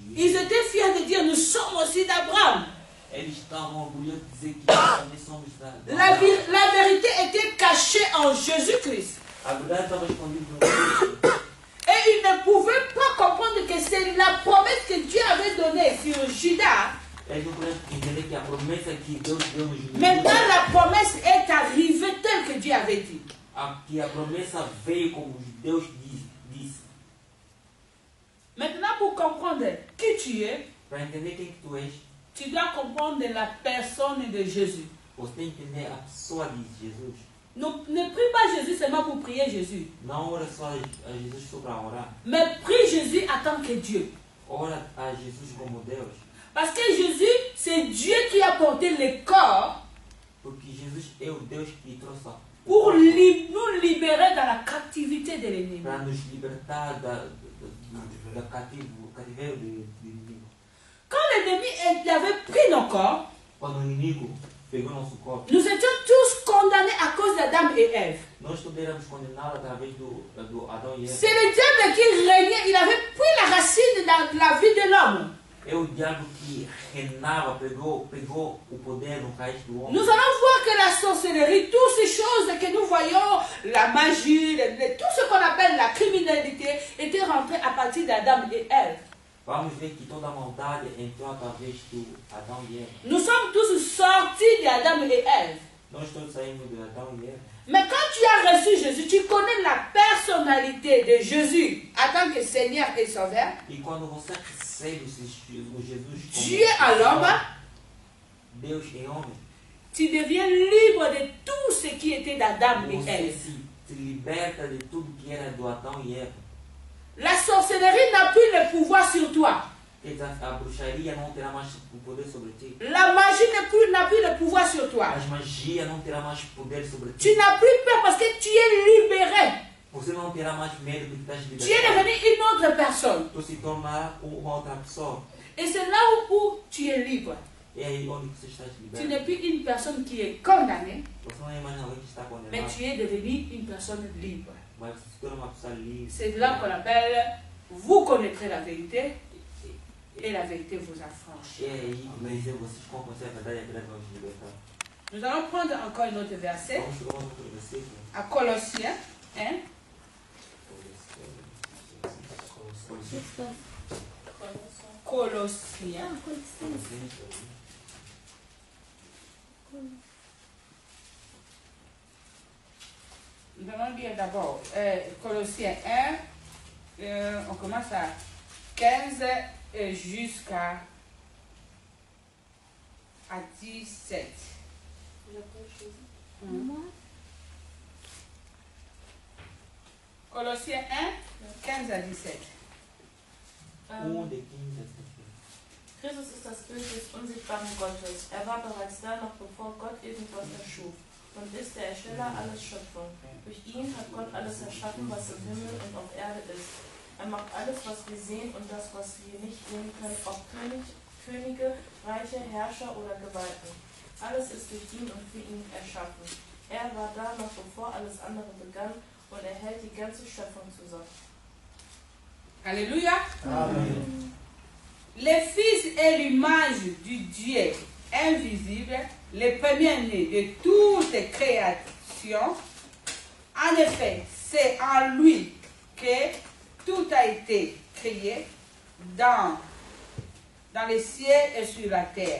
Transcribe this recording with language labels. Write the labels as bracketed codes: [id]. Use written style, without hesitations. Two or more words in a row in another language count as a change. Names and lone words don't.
[fr] Ils [pt] juízo. [fr] étaient fiers de dire, nous sommes aussi d'Abraham. [pt] Eles estavam orgulhosos de dizer que nós também somos da [fr] La vérité était cachée en Jésus-Christ. [pt] A verdade estava escondida no Cristo. [fr] Et ils ne pouvaient pas comprendre que c'est la promesse que Dieu avait donnée sur Judas. [pt] Eles não podiam entender que a promessa que Deus deu no juízo, [fr] Maintenant, la promesse est arrivée telle que Dieu avait dit. [pt] que a promessa veio como Deus disse. [fr] Maintenant, pour comprendre qui tu es, [pt] Para entender quem que tu és, [fr] tu dois comprendre la personne de Jésus. [pt] você tem que entender a pessoa de Jesus. [fr] Ne prie pas Jésus seulement pour prier Jésus, [pt] Não ora só a Jesus só para orar. [fr] mais prie Jésus en tant que Dieu. [pt] Ora a Jesus como Deus. [fr] Parce que Jésus, c'est Dieu qui a porté le corps [pt] Porque Jesus é o Deus que trouxe [fr] pour nous libérer dans la captivité de l'ennemi. [pt] para nos libertar da cativeiro do inimigo. [fr] Quand l'ennemi avait pris nos corps, [pt] Quando o inimigo pegou nosso corpo, [fr] nous étions tous condamnés à cause d'Adam et Ève. [pt] nós todos éramos condenados através do Adão e Eva. [fr] C'est le diable qui régnait, il avait pris la racine dans la vie de l'homme. [pt] É o diabo que reinava, pegou o poder no raiz do homem. [fr] Nous allons voir que la sorcellerie, toutes ces choses que nous voyons, la magie, tout ce qu'on appelle la criminalité, était rentré à partir d'Adam et Ève. [pt] Vamos ver que toda a maldade entrou através do Adão e Eva. [fr] Nous sommes tous sortis d'Adam et Ève. [pt] Nós todos saímos de Adão e Eva. [fr] Mais quand tu as reçu Jésus, tu connais la personnalité de Jésus en tant que Seigneur et Sauveur. [pt] E quando você recebe o Jesus como [fr] Dieu à l'homme, [pt] Deus em homem, [fr] tu deviens libre de tout ce qui était d'Adam et [pt] você [fr] Ève. [pt] se liberta de tudo que era do Adão e Eva. [fr] La sorcellerie n'a plus le pouvoir sur toi. [pt] Quer dizer, a bruxaria não terá mais o poder sobre ti. [fr] La magie n'a plus le pouvoir sur toi. [pt] A magia não terá mais poder sobre [fr] Tu [pt] ti. [fr] n'as plus peur parce que tu es libéré. [pt] Você não terá mais medo de que estás [fr] Tu es [pt] libertado. [fr] devenu une autre personne. [pt] Tu se tornará uma outra pessoa. [fr] Et c'est là où tu es libre. [pt] É aí onde você está [fr] Tu [pt] liberto. [fr] n'es plus une personne qui est condamnée, [pt] Você não é mais alguém que está [fr] mais [pt] condenado, [fr] tu es devenu une personne libre. [pt] mas você se torna uma pessoa livre. [fr] C'est là qu'on appelle, vous connaîtrez la vérité et la vérité vous affranchit. [pt] É aí que vai dizer, vocês vão conhecer a verdade e a verdade vai te libertar. [fr] Nous allons prendre encore un autre verset, [pt] Vamos pegar um outro versículo. [fr] à Colossiens 1. Colossiens. Nous allons lire d'abord Colossiens 1, on commence à 15 jusqu'à 17. Colossiens 1, 15 à 17. [pt] De 15 a 17. [de] Christus ist das Bild des unsichtbaren Gottes. Er war bereits da, noch bevor Gott irgendwas erschuf, und ist der Ersteller aller Schöpfung. Durch ihn hat Gott alles erschaffen, was im Himmel und auf Erde ist. Er macht alles, was wir sehen, und das, was wir nicht sehen können, ob Könige, Reiche, Herrscher oder Gewalten. Alles ist durch ihn und für ihn erschaffen. Er war da, noch bevor alles andere begann, und er hält die ganze Schöpfung zusammen. [fr] Alléluia. [pt] Amen. [fr] Les fils est l'image du Dieu invisible, les premiers-nés de toute création. En effet, c'est en lui que tout a été créé dans les cieux et sur la terre.